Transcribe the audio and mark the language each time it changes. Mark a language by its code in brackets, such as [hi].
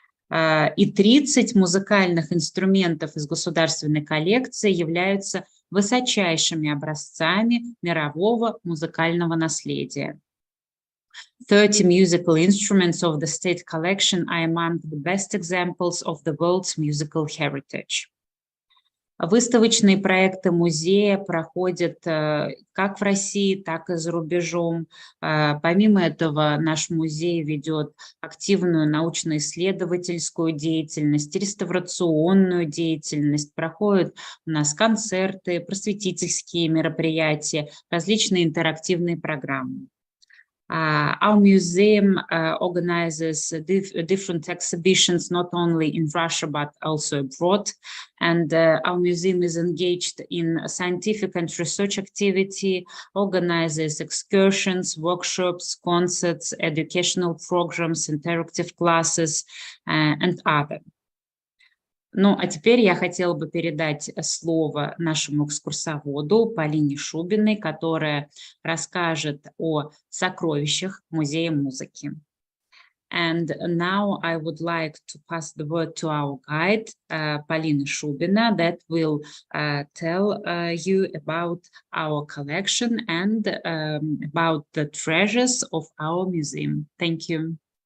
[ru] И 30 музыкальных инструментов из государственной коллекции являются высочайшими образцами мирового музыкального наследия. [en] 30 musical instruments of the state collection are among the best examples of the world's musical heritage. [ru] Выставочные проекты музея проходят как в России, так и за рубежом. Помимо этого, наш музей ведет активную научно-исследовательскую деятельность, реставрационную деятельность. Проходят у нас концерты, просветительские мероприятия, различные интерактивные программы. [en] Our museum organizes different exhibitions, not only in Russia, but also abroad. And our museum is engaged in scientific and research activity, organizes excursions, workshops, concerts, educational programs, interactive classes, and other. [ru] Ну, а теперь я хотела бы передать слово нашему экскурсоводу Полине Шубиной, которая расскажет о сокровищах Музея музыки. [en] And now I would like to pass the word to our guide, Polina Shubina, that will tell you about our collection and about the treasures of our museum. Thank you.